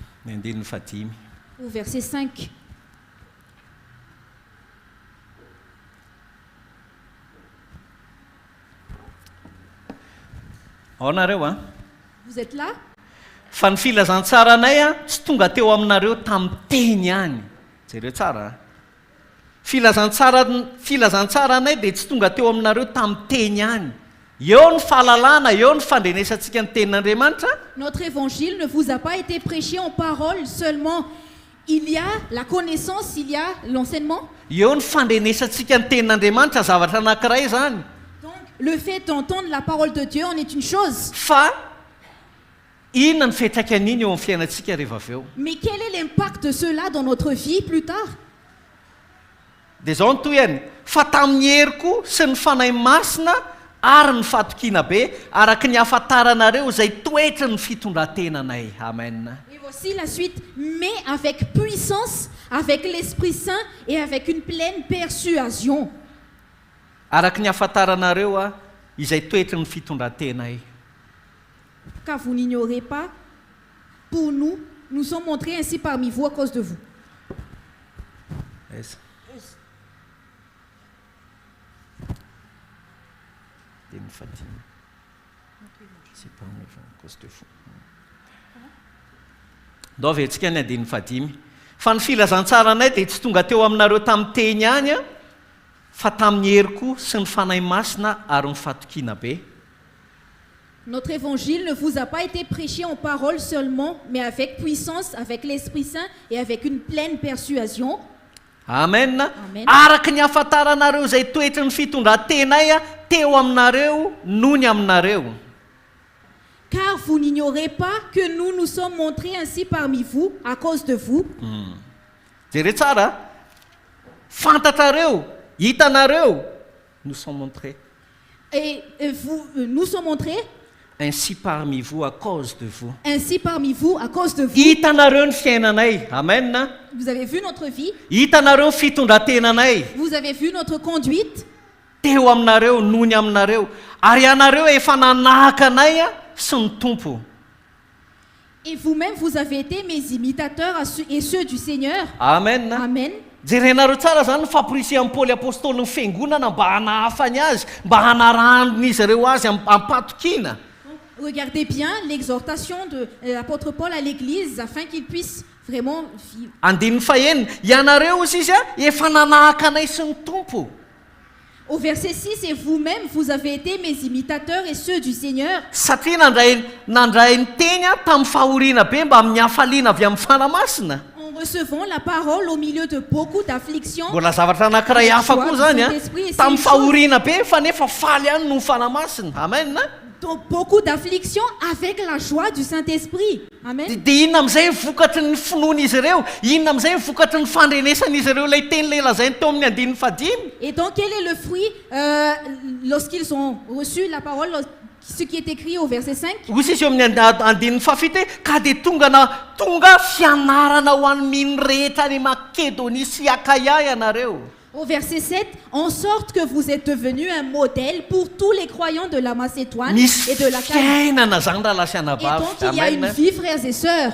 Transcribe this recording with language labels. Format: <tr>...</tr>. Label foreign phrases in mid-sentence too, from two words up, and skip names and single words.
<mg>Ny andininy fahadimy.</mg> <fr>Au verset 5.</fr> <mg>Ao nareo a.</mg> <fr>Vous êtes là?</fr> <mg>Fa ny filazantsara anay a tsy tonga teo aminareo tamin'ny teny ihany. Jereo tsara a. Filazantsara anay dia tsy tonga teo aminareo tamin'ny teny ihany. Eo ny fahalalana, eo ny fandrenesantsika ny tenin'Andriamanitra.</mg> <fr>Notre évangile ne vous a pas été prêché en parole seulement. Il y a la connaissance, il y a l'enseignement.</fr> <mg>Eo ny fandrenesantsika ny tenin'Andriamanitra zavatra anankiray zany.</mg> <fr>Donc, le fait d'entendre la parole de Dieu en est une chose.</fr> <mg>Fa inona ny fiantraikan'iny eo amin'ny fiainantsika rehefa avy eo.</mg> <fr>Mais quel est l'impact de cela dans notre vie plus tard?</fr> <mg>Dia zao ny toy ihany, fa tamin'ny heriko sy ny fanahy masina ary ny fatokiana be araka ny ahafantaranareo izay toetra ny fitondrantenanay. Amen.</mg> <fr>Et voici la suite. Mais avec puissance, avec l'Esprit Saint et avec une pleine persuasion.</fr> <mg>Araka ny ahafantaranareo a izay toetra ny fitondrantenay.</mg> <fr>Car vous n'ignorez pas, pour nous, nous sommes montrés ainsi parmi vous à cause de vous. Yes.</fr> <mg>Ndao ventsika ny andininy fahadimy. Fa ny filazantsara anay dia tsy tonga teo aminareo tamin'ny teny ihany a, fa tamin'ny heriko sy ny fanahy masina ary ny fatokiana be.</mg> <fr>Notre évangile ne vous a pas été prêché en parole seulement, mais avec puissance, avec l'Esprit Saint et avec une pleine persuasion. Amen. Amen.</fr> <mg>Araka ny ahafantaranareo izay toetra ny fitondrantenay a teo aminareo noho ny aminareo.</mg> <fr>Car vous n'ignorez pas que nous nous sommes montrés ainsi parmi vous à cause de vous.</fr> <mg>Jereo tsara, fantatrareo, hitanareo,</mg> <fr>nous sommes montrés. Et nous sommes montrés ainsi parmi vous à cause de vous. ainsi parmi vous à cause de vous.</fr> <mg>Hitanareo ny fiainanay. Amen.</mg> <fr>Vous avez vu notre vie,</fr> <mg>Hitanareo ny fitondrantenanay.</mg> <fr>vous avez vu notre conduite.</fr> <mg>Teo aminareo noho ny aminareo. Ary ianareo efa nanahaka anay a sy ny tompo.</mg> <fr>Et vous-même, vous avez été mes imitateurs et ceux du Seigneur. Amen. Amen.</fr> <mg>Jerenareo tsara zany ny famporisian'ny Paoly apôstôly ny fiangonana mba hanahafany azy, mba hanarandon'izy ireo azy ampatokiana.</mg> <fr>Regardez bien l'exhortation de l'apôtre Paul à l'église afin qu'il puisse vraiment vivre.</fr> <mg>Andininy fahenina, ianareo izy a efa nanahaka anay sy ny tompo.</mg> <fr>Au verset 6, et vous-même, vous avez été mes imitateurs et ceux du Seigneur.</fr> <mg>Satria nandray ny teny a tamin'ny fahoriana be mba amin'ny hafaliana avy amin'ny fanamasina.</mg> <fr>En recevant la parole au milieu de beaucoup d'afflictions.</fr> <mg>Mbola zavatra anankiray hafa koa zany a, tamin'ny fahoriana be fa nefa faly ihany no fanamasina. Amen.</mg> <fr>Donc beaucoup d'afflictions avec la joie du Saint-Esprit. Amen.</fr> <mg>Dia inona amin'izay vokatry ny finoan'izy ireo, inona amin'izay vokatry ny fandrenesan'izy ireo ilay teny lehilahy lazainy teo amin'ny andininy fahadimy.</mg> <fr>Et donc quel est le fruit lorsqu'ils ont reçu la parole, ce qui est écrit au verset 5?</fr> <mg>Hoy izy eo amin'ny andininy fahafito ka dia tonga fianarana ho an'ny mino rehetra any Makedonia sy Akaia ianareo.</mg> <fr>Au verset 7, en sorte que vous êtes devenus un modèle pour tous les croyants de la Macédoine et de la Caïe. Et donc il y a une vie, frères et sœurs.</fr>